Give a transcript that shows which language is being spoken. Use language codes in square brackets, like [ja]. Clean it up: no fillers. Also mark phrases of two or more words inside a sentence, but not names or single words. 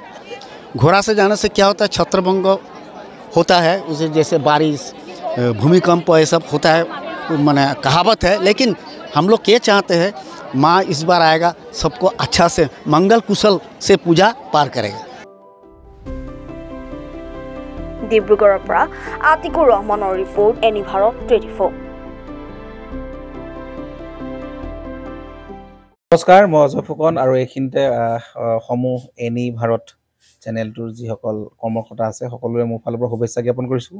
[hi] घोड़ा से जाने से क्या होता है, छत्रभंग होता है, उसे जैसे बारिश भूमिकंप ये सब होता है, माने कहावत है। लेकिन हम लोग ये चाहते हैं माँ इस बार आएगा, सबको अच्छा से मंगल कुशल से पूजा पार करेगा। [as] ডিব্ৰুগড়ৰ পৰা আতিকুৰ ৰহমানৰ ৰিপৰ্ট, এনি ভাৰত 24। নমস্কাৰ, মই অজয় ফুকন আৰু এইখিনিতে সমূহ এনি ভাৰত চেনেলটোৰ যিসকল কৰ্মকৰ্তা আছে সকলোৰে মোৰ ফালৰ পৰা শুভেচ্ছা জ্ঞাপন কৰিছোঁ।